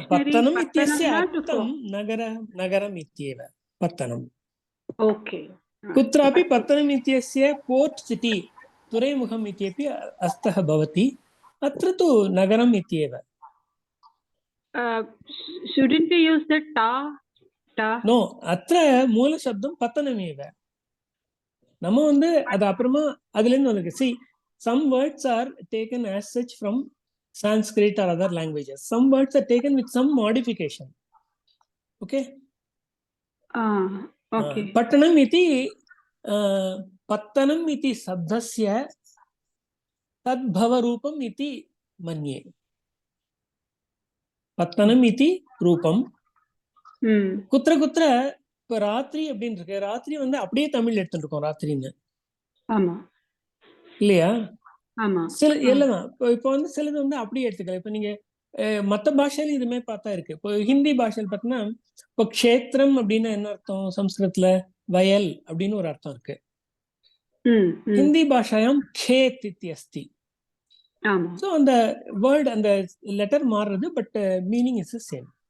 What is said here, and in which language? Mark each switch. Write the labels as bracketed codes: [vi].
[sa] पत्तनम् इत्यस्य अर्थं नगरम् इत्येव पत्तनम् [en] okay [sa] कुत्रापि पत्तनम् इत्यस्य [en] port city [sa] तुरैमुखम् इत्यपि अर्थः भवति अत्र तु नगरम् इत्येव [en] shouldn't we use the ta no [sa] अत्र मूलशब्दं पत्तनमेव [ta] நம்ம வந்து அது அப்புறமா அதுல இருந்து வந்து [en] see some words are taken as such from Sanskrit or other languages some words are taken with some modification okay okay [sa] पट्टणम् इति पत्तनम् इति शब्दस्य तद्भवरूपम् इति मन्ये पत्तनम् इति रूपं कुत्र कुत्र [ta] இப்ப ராத்திரி அப்படின்னு இருக்கு ராத்திரி வந்து அப்படியே தமிழ் எடுத்துட்டு இருக்கோம் ராத்திரின்னு ஆமா இல்லையா ஆமா சில இல்லதான் இப்போ வந்து சிலது வந்து அப்படியே எடுத்துக்கலாம். இப்போ நீங்க மற்ற பாஷையில இதுமே பார்த்தா இருக்கு. இப்போ ஹிந்தி பாஷையில் பார்த்தீங்கன்னா இப்போ க்ஷேத்திரம் அப்படின்னா என்ன அர்த்தம்? சம்ஸ்கிருதத்துல வயல் அப்படின்னு ஒரு அர்த்தம் இருக்கு. [sa] ஹிந்தி பாஷாயாம் खेत इति अस्ति. [ta] ஆமா [en] So அந்த word அந்த letter மாறுறது, பட் மீனிங் இஸ் சேம்.